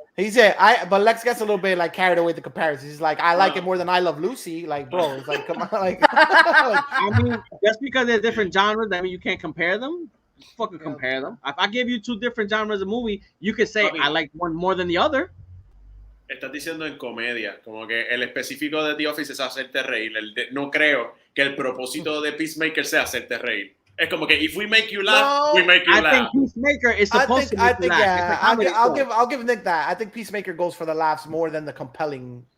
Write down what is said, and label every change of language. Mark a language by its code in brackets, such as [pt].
[en] He said, but Lex gets a little bit like carried away with the comparisons. He's like, I like it more than I Love Lucy. Like, bro, it's like, come on, like. I mean, just because they're different genres, that mean you can't compare them. Fucking compare them. If I give you two different genres of movie, you could say I like one more than the other. [es] Estás diciendo en comedia, como que el específico de The Office es hacerte reír. No creo que el propósito de Peacemaker sea hacerte reír. [en] Es como que if we make you laugh, we make you I laugh. think Peacemaker is supposed to make you laugh. Yeah, I'll give Nick that. I think Peacemaker goes for the laughs more than the compelling.